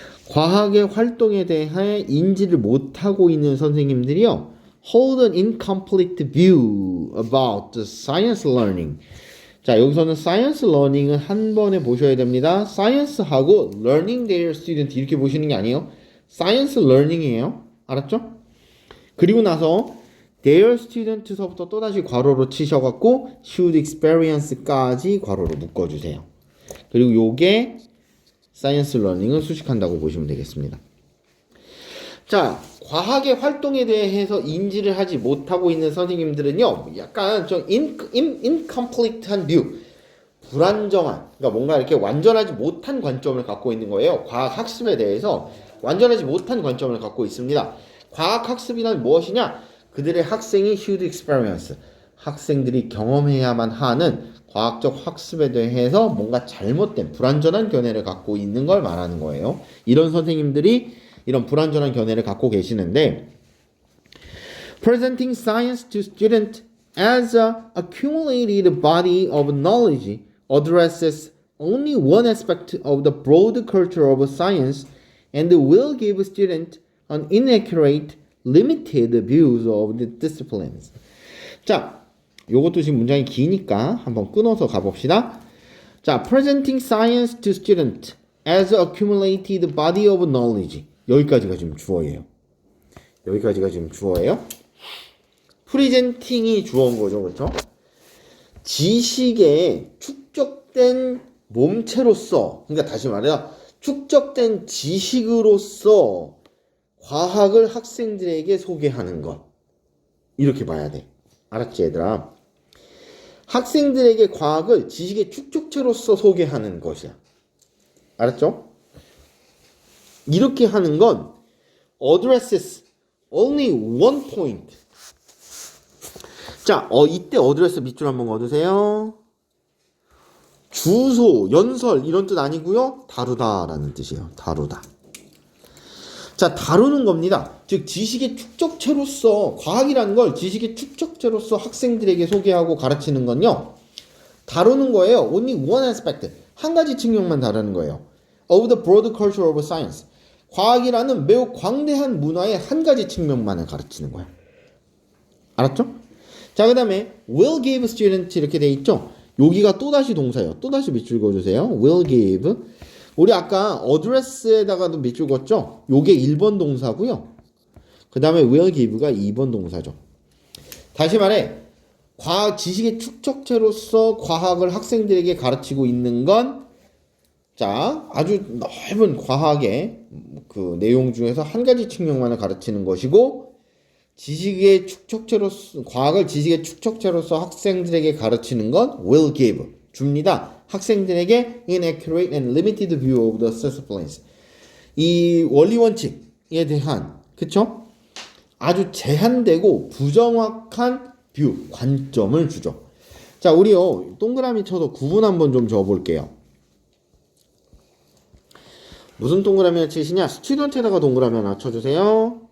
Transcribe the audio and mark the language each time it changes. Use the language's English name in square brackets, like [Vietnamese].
[Korean] 과학의 활동에 대해 인지를 못하고 있는 선생님들이요. [English] hold an incomplete view about the science learning. [Korean] 자, 여기서는 science learning은 한 번에 보셔야 됩니다. science하고 [English] learning their student [Korean] 이렇게 보시는 게 아니에요. science learning이에요. 알았죠? 그리고 나서 their student서부터 또다시 괄호로 치셔갖고 [English] should experience [Korean] 까지 괄호로 묶어주세요. 그리고 요게 사이언스 러닝을 수식한다고 보시면 되겠습니다. 자, 과학의 활동에 대해서 인지를 하지 못하고 있는 선생님들은요, 약간 좀 incomplete한 view, 불안정한, 그러니까 뭔가 이렇게 완전하지 못한 관점을 갖고 있는 거예요. 과학 학습에 대해서 완전하지 못한 관점을 갖고 있습니다. 과학 학습이란 무엇이냐? 그들의 학생이 [English] should experience, [Korean] 학생들이 경험해야만 하는 과학적 학습에 대해서 뭔가 잘못된 불완전한 견해를 갖고 있는 걸 말하는 거예요. 이런 선생님들이 이런 불완전한 견해를 갖고 계시는데 [English] presenting science to student as a accumulated body of knowledge addresses only one aspect of the broad culture of science and will give student an inaccurate, limited views of the disciplines. [Korean] 자, 요것도 지금 문장이 기니까 한번 끊어서 가봅시다. [English] 자, presenting science to student as accumulated body of knowledge. [Korean] 여기까지가 지금 주어예요. 여기까지가 지금 주어예요. presenting이 주어인 거죠. 그렇죠? 지식의 축적된 몸체로서, 그러니까 다시 말해서 축적된 지식으로서 과학을 학생들에게 소개하는 것. 이렇게 봐야 돼. 알았지, 얘들아? 학생들에게 과학을 지식의 축적체로서 소개하는 것이야. 알았죠? 이렇게 하는 건 [English] addresses only one point. [Korean] 자, 이때 address 밑줄 한번 그어주세요. 주소, 연설 이런 뜻 아니고요. 다루다라는 뜻이에요. 다루다. 자, 다루는 겁니다. 즉 지식의 축적체로서 과학이라는 걸 지식의 축적체로서 학생들에게 소개하고 가르치는 건요. 다루는 거예요. [English] Only one aspect. [Korean] 한 가지 측면만 다루는 거예요. [English] Of the broad culture of science. [Korean] 과학이라는 매우 광대한 문화의 한 가지 측면만을 가르치는 거야. 알았죠? 자, 그 다음에 [English] will give student [Korean] 이렇게 돼 있죠? 여기가 또다시 동사예요. 또다시 밑줄 그어주세요. [English] will give. [Korean] 우리 아까 address에다가도 밑줄 그었죠? 요게 1번 동사고요. 그 다음에 [English] will give [Korean] 가 2번 동사죠. 다시 말해 과학 지식의 축적체로서 과학을 학생들에게 가르치고 있는 건 자, 아주 넓은 과학의 그 내용 중에서 한 가지 측면만을 가르치는 것이고 지식의 축적체로서 과학을 지식의 축적체로서 학생들에게 가르치는 건 will give 줍니다. 학생들에게 [English] inaccurate and limited view of the disciplines. [Korean] 이 원리 원칙에 대한 그쵸? 아주 제한되고 부정확한 뷰, 관점을 주죠. 자, 우리요 동그라미 쳐서 구분 한번 좀 줘볼게요. 무슨 동그라미를 치시냐? 스튜던트에다가 동그라미 하나 쳐주세요.